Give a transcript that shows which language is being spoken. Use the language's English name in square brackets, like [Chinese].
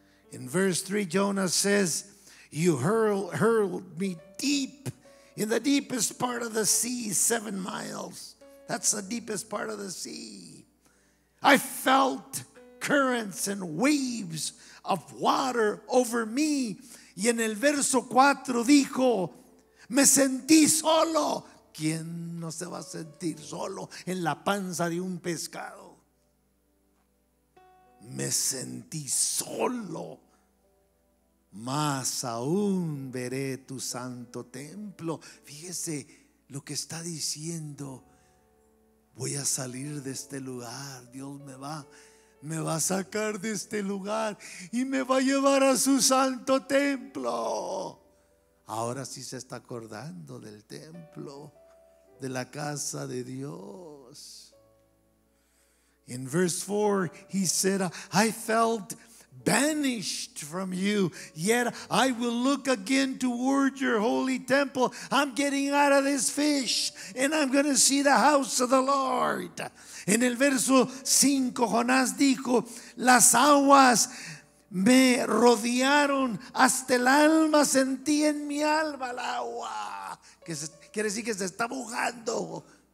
[English] In verse 3, Jonah says, you hurled me deep in the deepest part of the sea, 7 miles. That's the deepest part of the sea. I felt currents and waves of water over me. [Spanish] Y en el verso 4 dijo: me sentí solo. ¿Quién no se va a sentir solo en la panza de un pescado? Me sentí solo, más aún veré tu santo templo. Fíjese lo que está diciendo: voy a salir de este lugar. Dios me va a sacar de este lugar y me va a llevar a su santo templo. Ahora sí se está acordando del templo, de la casa de Dios. [English] In verse 4, he said, I felt banished from you, yet I will look again toward your holy temple. I'm getting out of this fish and I'm going to see the house of the Lord. [Spanish] En el verso 5, Jonás dijo: las aguas me rodearon hasta el alma, sentí en mi alma el agua. Quiere decir que se está mojando.